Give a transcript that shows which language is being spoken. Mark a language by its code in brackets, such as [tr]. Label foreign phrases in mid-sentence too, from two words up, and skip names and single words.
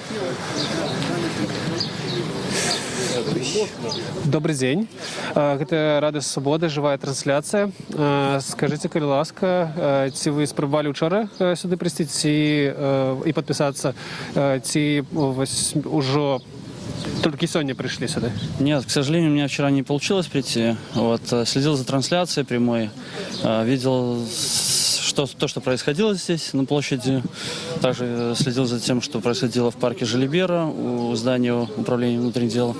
[be] Добрый дзень. Гэта Радыё Свабода, жывая трансляцыя. Скажыце, калі ласка, ці вы спрабавалі учора сюды прыйсці і падпісацца, ці ўжо [ru] только сегодня пришли сюда? Нет, к сожалению, у меня вчера не получилось прийти. Следил за трансляцией прямой, видел то, что происходило здесь на площади. Также следил за тем, что происходило в парке Желибера у здания управления внутренних дел.